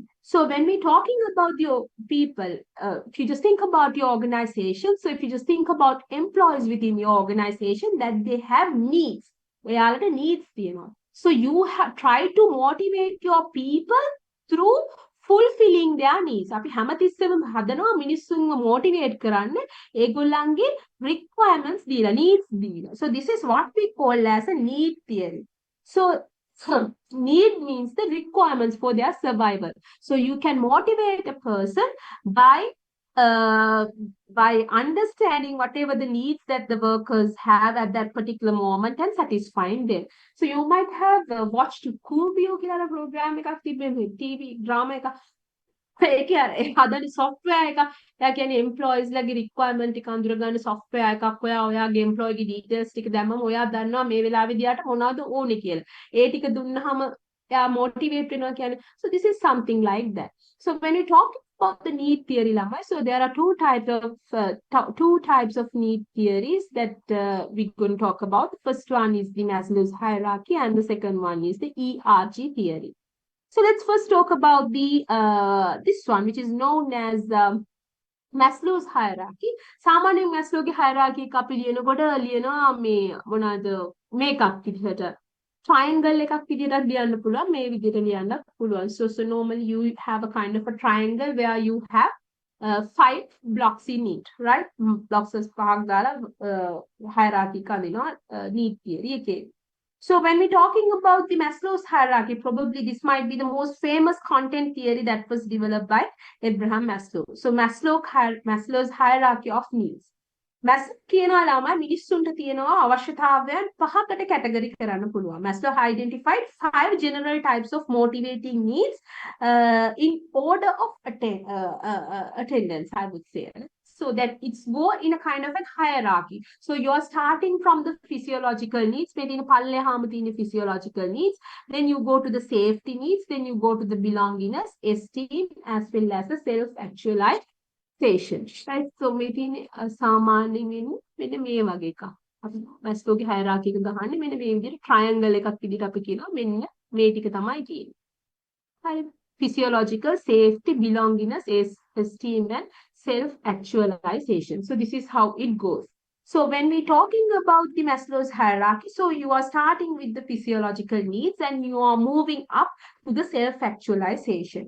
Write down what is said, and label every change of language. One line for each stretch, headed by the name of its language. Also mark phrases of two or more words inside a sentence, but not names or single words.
English: So when we're talking about your people, if you just think about your organization, so if you just think about employees within your organization, that they have needs, reality needs, you know. So you have tried to motivate your people through fulfilling their needs.
Sinhala: අපි හැමතිස්සෙම හදනවා මිනිස්සුන්ව motivate කරන්න ඒගොල්ලන්ගේ requirements දීලා, needs දීලා.
English: So this is what we call as a need theory. So need means the requirements for their survival. So you can motivate a person by understanding whatever the needs that the workers have at that particular moment and satisfying them. So you might have watched Kurbio
Sinhala: කියලා program එකක් තිබෙනවා,
English: TV drama එකක්.
Sinhala: ඒකේ හදන software එකක්. එයා කියන්නේ employees ලගේ requirement ටික අඳුරගන්න software එකක්. ඔයාගේ employee ගේ details ටික දැම්මම ඔයා දන්නවා මේ වෙලාවේදී යාට මොනවද ඕනේ කියලා. ඒ ටික දුන්නාම එයා motivate වෙනවා කියන්නේ.
English: So this is something like that. So when we talk about the need theory, so there are two types of need theories that we're going to talk about. The first one is the Maslow's hierarchy, and the second one is the ERG theory. So let's first talk about the this one, which is known as Maslow's hierarchy.
Sinhala: සාමාන්‍යයෙන් Maslowගේ hierarchy එක අපි ලියනකොට ලියනවා මේ මොනවාද මේකක් විදිහට triangle එකක් විදිහට ලියන්න පුළුවන්, මේ විදිහට ලියන්න පුළුවන්.
English: So normally you have a kind of a triangle where you have 5 blocks in it, right?
Sinhala: Blocks පහක් දාලා hierarchy එක අඳිනවා
English: need theory
Sinhala: එකේ.
English: So when we're talking about the Maslow's hierarchy, probably this might be the most famous content theory that was developed by Abraham Maslow. So Maslow's hierarchy of needs.
Sinhala: Maslow කියනවා ළමයි මිනිස්සුන්ට තියෙනවා අවශ්‍යතාවයන් 5කට කැටගරි කරන්න පුළුවන්.
English: Maslow identified 5 general types of motivating needs in order of attendance, I would say. So that it's more in a kind of a hierarchy. So you're starting from the physiological needs, maybe physiological needs, then you go to the safety needs, then you go to the belongingness, esteem, as well as the self-actualization station. Right?
Sinhala: So මෙතින් සාමාන්‍යයෙන් වෙන්නේ මෙන්න මේ වගේ එකක්. අපි මැස්ලෝගේ හයරාකි එක ගහන්නේ මෙන්න මේ විදිහට ට්‍රයැන්ගල් එකක් විදිහට අපි කියනවා මෙන්න මේ ටික තමයි තියෙන්නේ. හරි.
English: Physiological safety, belongingness, esteem, and self-actualization. So this is how it goes. So when we're talking about the Maslow's hierarchy, so you are starting with the physiological needs and you are moving up to the self-actualization.